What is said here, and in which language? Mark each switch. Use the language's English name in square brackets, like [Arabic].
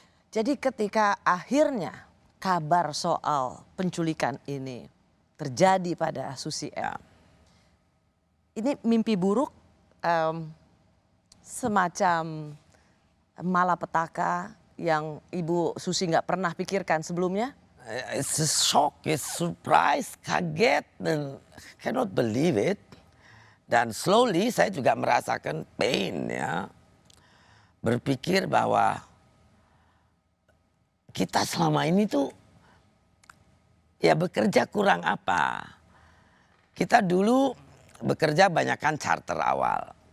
[Indonesian] Jadi ketika akhirnya kabar soal penculikan ini terjadi pada Susi Air. Ini mimpi buruk semacam malapetaka yang Ibu Susi nggak pernah pikirkan sebelumnya? [English] It's a shock, it's surprise, [Indonesian] kaget, dan [English] cannot believe it. [Indonesian] Dan slowly saya juga merasakan pain ya. Berpikir bahwa kita selama ini tuh ya bekerja kurang apa. Kita dulu bekerja banyakkan charter awal.